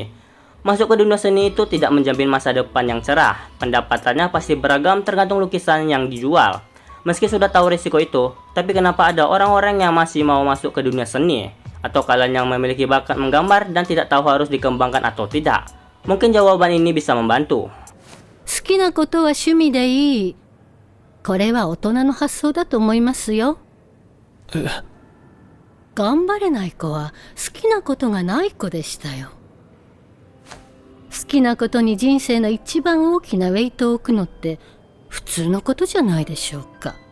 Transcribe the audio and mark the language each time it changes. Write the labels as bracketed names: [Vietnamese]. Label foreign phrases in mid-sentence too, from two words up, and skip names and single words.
[Indonesian] Masuk ke dunia seni itu tidak menjamin masa depan yang cerah. Pendapatannya pasti beragam tergantung lukisan yang dijual. Meski sudah tahu risiko itu, tapi kenapa ada orang-orang yang masih mau masuk ke dunia seni? Atau kalian yang memiliki bakat menggambar dan tidak tahu harus dikembangkan atau tidak? Mungkin jawaban ini bisa membantu. [Japanese] 好きなことは趣味でいい。これは大人の発想だと思いますよ。頑張れない子は好きなことがない子でしたよ。好きなことに人生の一番大きなウェイトを置くのって普通のことじゃないでしょうか。